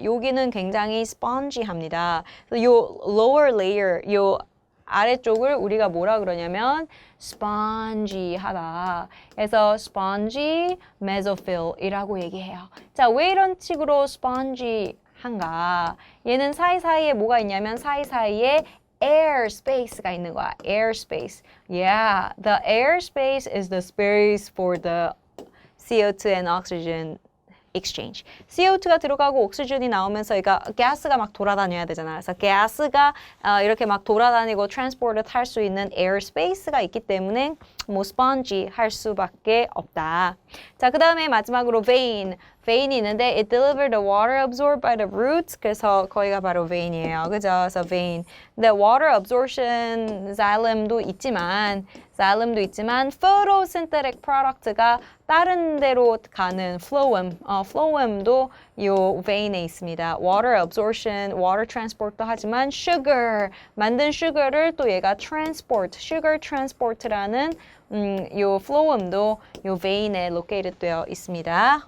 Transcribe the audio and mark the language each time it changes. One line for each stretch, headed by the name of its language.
Korean: 여기는 굉장히 spongy합니다. 요 lower layer, 요 아래쪽을 우리가 뭐라 그러냐면 spongy하다. 그래서 spongy mesophill이라고 얘기해요. 자, 왜 이런 식으로 spongy한가? 얘는 사이사이에 뭐가 있냐면 사이사이에 air space가 있는 거야.
English: air space. Yeah, the air space is the space for the CO2 and oxygen exchange.
Korean: CO2가 들어가고 옥시전이 나오면서 가스가 막 돌아다녀야 되잖아. 그래서 가스가 이렇게 막 돌아다니고 트랜스포트 할 수 있는 에어 스페이스가 있기 때문에 뭐 스펀지 할 수밖에 없다. 자, 그 다음에 마지막으로 vein이 있는데
English: it delivered the water absorbed by the roots.
Korean: 그래서 거기가 바로 vein이에요. 그죠? 그래서 vein. 근데 water absorption xylem도 있지만 photosynthetic product가 다른 데로 가는 phloem도 요 vein에 있습니다. water absorption, water transport도 하지만 만든 sugar를 또 얘가 sugar transport라는 요 phloem도 요 vein에 located 되어 있습니다.